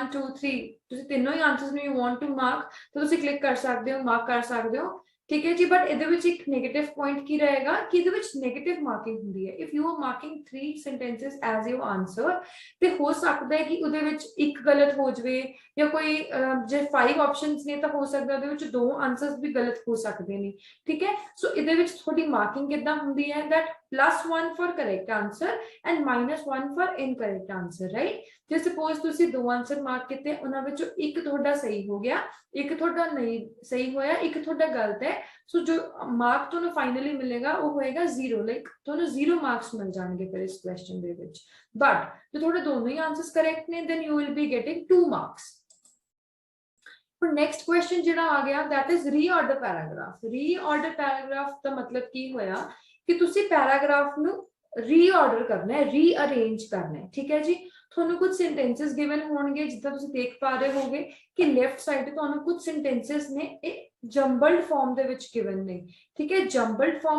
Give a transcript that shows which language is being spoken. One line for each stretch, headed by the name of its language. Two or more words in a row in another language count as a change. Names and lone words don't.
Punjabi: 2 3 ਤੁਸੀਂ ਤਿੰਨੋਂ ਹੀ ਆਨਸਰਸ ਨੂੰ
English: you want to mark
Punjabi: ਤਾਂ ਤੁਸੀਂ ਕਲਿੱਕ ਕਰ ਸਕਦੇ ਹੋ ਮਾਰਕ ਕਰ ਸਕਦੇ ਹੋ ਠੀਕ ਹੈ ਜੀ ਬਟ ਇਹਦੇ ਵਿੱਚ ਇੱਕ
English: negative point
Punjabi: ਕੀ ਰਹੇਗਾ ਕਿ ਇਹਦੇ ਵਿੱਚ
English: negative marking
Punjabi: ਹੁੰਦੀ ਹੈ
English: If you are marking 3 sentences as your answer
Punjabi: ਤੇ ਹੋ ਸਕਦਾ ਹੈ ਕਿ ਉਹਦੇ ਵਿੱਚ ਇੱਕ ਗਲਤ ਹੋ ਜਾਵੇ ਜਾਂ ਕੋਈ ਜੇ 5 ਆਪਸ਼ਨਸ ਨੇ ਤਾਂ ਹੋ ਸਕਦਾ ਉਹਦੇ ਵਿੱਚ 2 ਆਨਸਰਸ ਵੀ ਗਲਤ ਹੋ ਸਕਦੇ ਨੇ ਠੀਕ ਹੈ ਸੋ ਇਹਦੇ ਵਿੱਚ ਤੁਹਾਡੀ ਮਾਰਕਿੰਗ ਕਿੱਦਾਂ ਹੁੰਦੀ ਹੈ
English: that +1 for correct answer and -1 for incorrect answer right
Punjabi: ਜੇ ਸਪੋਜ਼ ਤੁਸੀਂ 2
English: answer mark
Punjabi: ਕੀਤੇ ਉਹਨਾਂ ਵਿੱਚੋਂ ਇੱਕ ਤੁਹਾਡਾ ਸਹੀ ਹੋ ਗਿਆ ਇੱਕ ਤੁਹਾਡਾ ਨਹੀਂ ਸਹੀ ਹੋਇਆ ਇੱਕ ਤੁਹਾਡਾ ਗਲਤ ਹੈ ਸੋ ਜੋ ਮਾਰਕ ਤੁਹਾਨੂੰ ਫਾਈਨਲੀ ਮਿਲੇਗਾ ਉਹ ਹੋਏਗਾ 0 ਲਾਈਕ ਤੁਹਾਨੂੰ 0 ਮਾਰਕਸ ਮਿਲ ਜਾਣਗੇ ਫਿਰ ਇਸ ਕੁਐਸਚਨ ਦੇ ਵਿੱਚ ਬਟ ਜੇ ਤੁਹਾਡੇ ਦੋਨੋਂ ਹੀ
English: answers correct
Punjabi: ਨੇ
English: then you will be getting 2 marks
Punjabi: ਫਿਰ
English: next question
Punjabi: ਜਿਹੜਾ ਆ ਗਿਆ
English: that is reorder paragraph
Punjabi: ਦਾ ਮਤਲਬ ਕੀ ਹੋਇਆ ਕਿ ਤੁਸੀਂ ਪੈਰਾਗ੍ਰਾਫ ਨੂੰ ਰੀਆਰਡਰ ਕਰਨਾ ਹੈ ਰੀਅਰੇਂਜ ਕਰਨਾ ਹੈ ਠੀਕ ਹੈ ਜੀ ਤੁਹਾਨੂੰ ਕੁਝ
English: sentences given
Punjabi: ਹੋਣਗੇ ਜਿੱਦਾਂ ਤੁਸੀਂ ਦੇਖ ਪਾ ਰਹੇ ਹੋਗੇ ਕਿ
English: left side
Punjabi: ਤੁਹਾਨੂੰ ਕੁਝ ਸੈਂਟੈਂਸਸ ਨੇ ਇਹ
English: jumbled form
Punjabi: ਦੇ ਵਿੱਚ ਗਿਵਨ ਨੇ ਠੀਕ ਹੈ
English: jumbled form